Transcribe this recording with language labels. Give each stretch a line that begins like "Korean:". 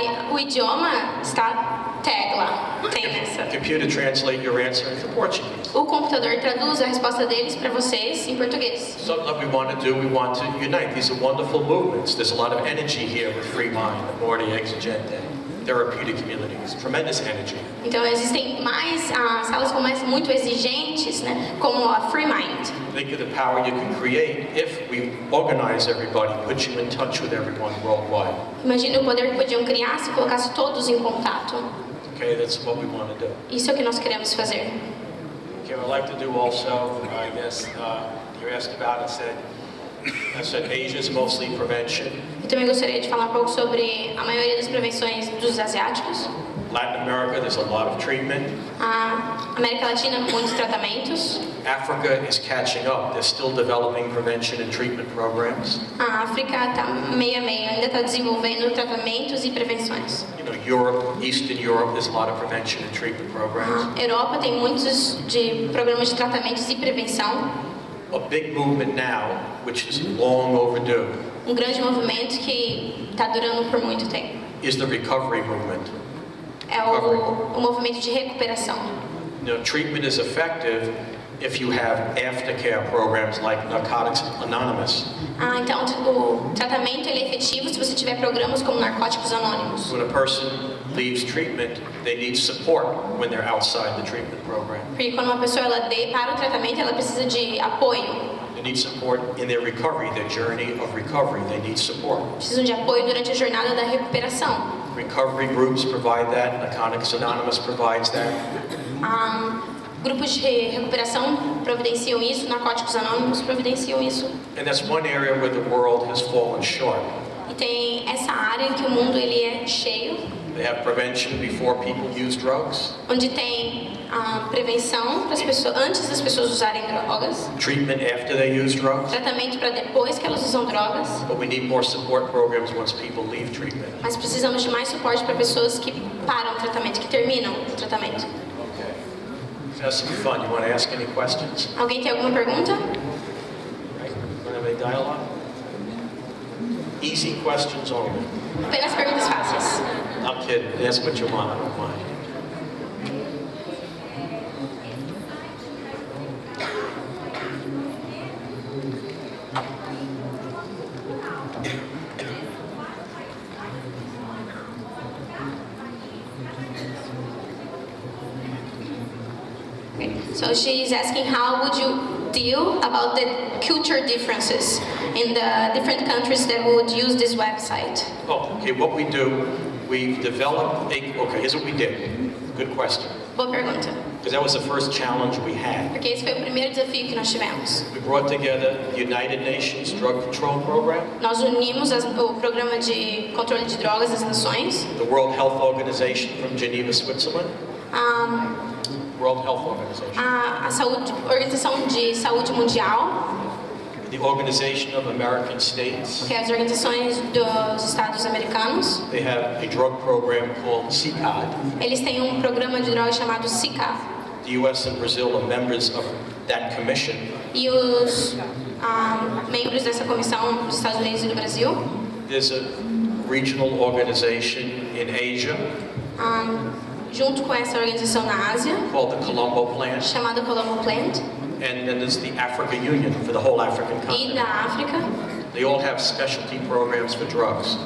Portuguese: O idioma está tecla, tem essa.
English: Computer translate your answer into Portuguese.
Portuguese: O computador traduz a resposta deles para vocês em português.
English: Something that we want to do, we want to unite. These are wonderful movements. There's a lot of energy here with Freemind, the Morty Exigente, therapeutic communities, tremendous energy.
Portuguese: Então existem mais salas como essa muito exigentes, né, como a Freemind.
English: Think of the power you can create if we organize everybody, put you in touch with everyone worldwide.
Portuguese: Imagine o poder que podiam criar se colocasse todos em contato.
English: Okay, that's what we want to do.
Portuguese: Isso é o que nós queremos fazer.
English: Okay, what I'd like to do also, I guess, you asked about and said, I said Asia is mostly prevention.
Portuguese: Eu também gostaria de falar um pouco sobre a maioria das prevenções dos asiáticos.
English: Latin America, there's a lot of treatment.
Portuguese: A América Latina, muitos tratamentos.
English: Africa is catching up. They're still developing prevention and treatment programs.
Portuguese: A África está meio a meio, ainda está desenvolvendo tratamentos e prevenções.
English: You know, Europe, Eastern Europe, there's a lot of prevention and treatment programs.
Portuguese: A Europa tem muitos de programas de tratamentos e prevenção.
English: A big movement now, which is long overdue,
Portuguese: Um grande movimento que está durando por muito tempo.
English: is the recovery movement.
Portuguese: É o movimento de recuperação.
English: You know, treatment is effective if you have aftercare programs like Narcotics Anonymous.
Portuguese: Então, o tratamento ele é efetivo se você tiver programas como Narcóticos Anônimos.
English: When a person leaves treatment, they need support when they're outside the treatment program.
Portuguese: Porque quando uma pessoa ela para o tratamento, ela precisa de apoio.
English: They need support in their recovery, their journey of recovery. They need support.
Portuguese: Precisam de apoio durante a jornada da recuperação.
English: Recovery groups provide that. Narcotics Anonymous provides that.
Portuguese: Grupos de recuperação providenciam isso, Narcóticos Anônimos providenciam isso.
English: And that's one area where the world has fallen short.
Portuguese: E tem essa área em que o mundo ele é cheio,
English: They have prevention before people use drugs,
Portuguese: onde tem a prevenção para as pessoas antes das pessoas usarem drogas,
English: treatment after they use drugs,
Portuguese: tratamento para depois que elas usam drogas,
English: but we need more support programs once people leave treatment.
Portuguese: mas precisamos de mais suporte para pessoas que param o tratamento, que terminam o tratamento.
English: Okay. Let's have some fun. You want to ask any questions?
Portuguese: Alguém tem alguma pergunta?
English: Right? Want to have any dialogue? Easy questions only.
Portuguese: Apenas perguntas fáceis.
English: I'm kidding. Ask what you want. I don't mind. Okay. So she's asking how would you deal about the culture differences in the different countries that would use this website? Oh, okay. What we do, we've developed a. Okay, here's what we did. Good question.
Portuguese: Boa pergunta.
English: Because that was the first challenge we had.
Portuguese: Porque esse foi o primeiro desafio que nós tivemos.
English: We brought together the United Nations Drug Control Program,
Portuguese: Nós unimos o programa de controle de drogas das nações,
English: the World Health Organization from Geneva, Switzerland, World Health Organization,
Portuguese: a Organização de Saúde Mundial,
English: the Organization of American States.
Portuguese: que é as organizações dos Estados Americanos.
English: They have a drug program called CICAD.
Portuguese: Eles têm um programa de drogas chamado SICA.
English: The U.S. and Brazil are members of that commission.
Portuguese: E os membros dessa comissão dos Estados Unidos e do Brasil.
English: There's a regional organization in Asia
Portuguese: Junto com essa organização na Ásia,
English: called the Colombo Plan.
Portuguese: chamada Colombo Plant,
English: And then there's the Africa Union for the whole African
Portuguese: e
English: continent.
Portuguese: da África.
English: They all have specialty programs for drugs.